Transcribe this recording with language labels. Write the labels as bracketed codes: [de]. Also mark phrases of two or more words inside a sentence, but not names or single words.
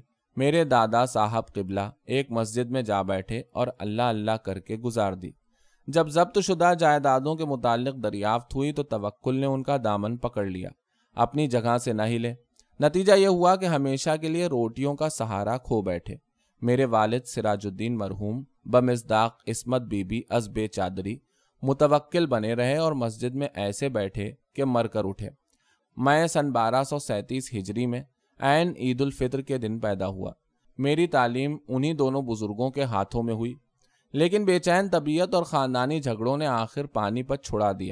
[ur] میرے دادا صاحب قبلہ ایک مسجد میں جا بیٹھے اور اللہ اللہ کر کے گزار دی۔ جب ضبط شدہ جائیدادوں کے متعلق دریافت ہوئی تو توکل نے ان کا دامن پکڑ لیا، اپنی جگہ سے نہ ہلے۔ نتیجہ یہ ہوا کہ ہمیشہ کے لیے روٹیوں کا سہارا کھو بیٹھے۔ میرے والد سراج الدین مرحوم بمصداق [fa] عصمت بی بی از بے چادری [ur] متوکل بنے رہے اور مسجد میں ایسے بیٹھے کہ مر کر اٹھے۔ میں سن 1237 ہجری میں عین عید الفطر کے دن پیدا ہوا۔ میری تعلیم انہی دونوں بزرگوں کے ہاتھوں میں ہوئی، لیکن بے چین طبیعت اور خاندانی جھگڑوں نے آخر پانی پت چھڑا دیا۔